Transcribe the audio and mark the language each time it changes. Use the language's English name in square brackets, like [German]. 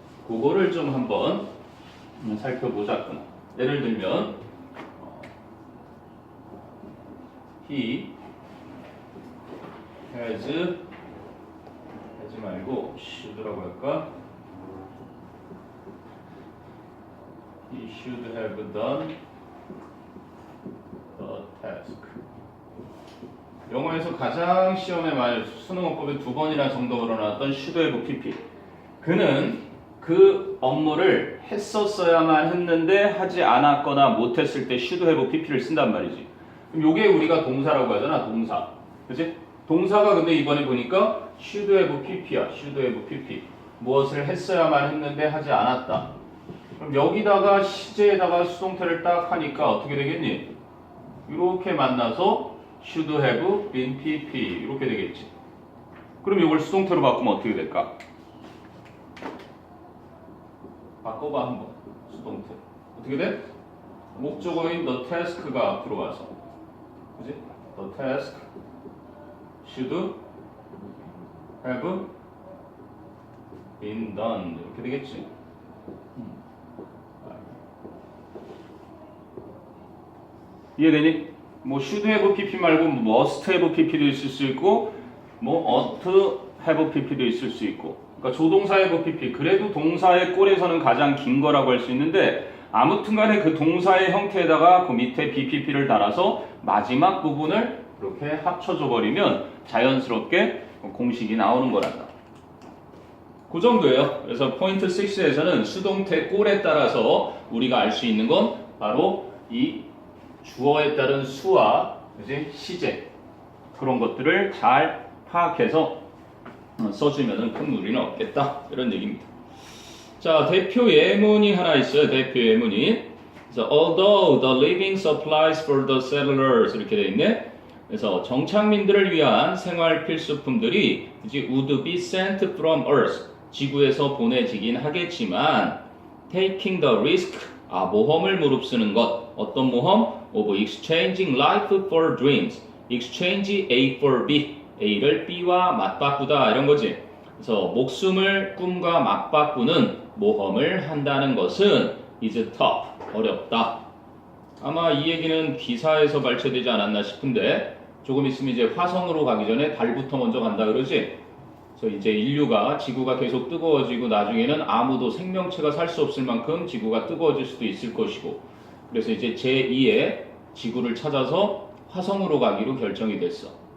[Korean] 그거를 좀 한번 살펴보자꾸나. 예를 들면 [English] he has [Korean] 하지 말고 should라고 할까? [English] He should have done the task. [Korean] 영어에서 가장 시험에 많이 수능어법에 2번이나 정도로 나왔던 [English] should have pp. [Korean] 그는 그 업무를 했었어야만 했는데 하지 않았거나 못했을 때 [English] should have pp [Korean] 를 쓴단 말이지. 그럼 요게 우리가 동사라고 하잖아. 동사. 그치? 동사가 근데 이번에 보니까 [English] should have pp [Korean] 야. [English] should have pp. [Korean] 무엇을 했어야만 했는데 하지 않았다. 그럼 여기다가 시제에다가 수동태를 딱 하니까 어떻게 되겠니? 이렇게 만나서 [English] should have been pp [Korean] 이렇게 되겠지. 그럼 이걸 수동태로 바꾸면 어떻게 될까? 바꿔봐 한번. 수동태 어떻게 돼? 목적어인 [English] the task [Korean] 가 앞으로 가서 그지? [English] the task should have been done [Korean] 이렇게 되겠지. 이해되니? 뭐 [English] should have pp [Korean] 말고 [English] must have pp [Korean] 도 있을 수 있고 뭐 [English] ought have pp [Korean] 도 있을 수 있고. 그러니까 조동사 [English] have pp. [Korean] 그래도 동사의 꼴에서는 가장 긴 거라고 할 수 있는데 아무튼 간에 그 동사의 형태에다가 그 밑에 BPP를 달아서 마지막 부분을 이렇게 합쳐줘 버리면 자연스럽게 공식이 나오는 거란다. 그 정도예요. 그래서 포인트 6에서는 수동태 꼴에 따라서 우리가 알 수 있는 건 바로 이 주어에 따른 수와 그치? 시제 그런 것들을 잘 파악해서 써주면 큰 무리는 없겠다 이런 얘기입니다. 자, 대표 예문이 하나 있어요. 대표 예문이. [English] 그래서 although the living supplies for the settlers [Korean] 이렇게 돼 있네. 그래서 정착민들을 위한 생활 필수품들이 이제 [English] would be sent from Earth [Korean] 지구에서 보내지긴 하겠지만 [English] taking the risk [Korean] 모험을 무릅쓰는 것 어떤 모험? [English] of exchanging life for dreams exchange A for B [Korean] A를 B와 맞바꾸다 이런 거지. 그래서 목숨을 꿈과 맞바꾸는 모험을 한다는 것은 [English] is tough [Korean] 어렵다. 아마 이 얘기는 기사에서 발췌되지 않았나 싶은데 조금 있으면 이제 화성으로 가기 전에 달부터 먼저 간다 그러지. 그래서 이제 인류가 지구가 계속 뜨거워지고 나중에는 아무도 생명체가 살 수 없을 만큼 지구가 뜨거워질 수도 있을 것이고 그래서 이제 제2의 지구를 찾아서 화성으로 가기로 결정이 됐어.